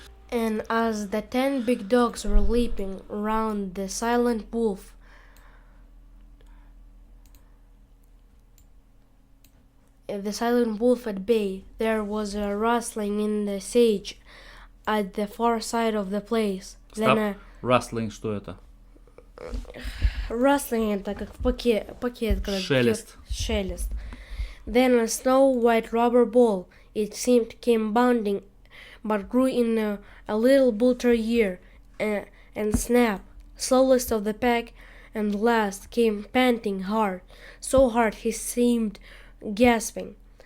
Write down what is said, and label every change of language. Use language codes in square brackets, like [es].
[en] And as the 10 big dogs were leaping round the silent wolf, at bay, there was a rustling in the sage at the far side of the place. [ru] Стоп. Rustling, что это? Rustling это как пакет, когда шелест. Шелест. [en] Then a snow-white rubber ball, it seemed, came bounding, but grew in a little Bультерьер and Снэп, slowest of the pack, and last came panting hard, so hard he seemed gasping.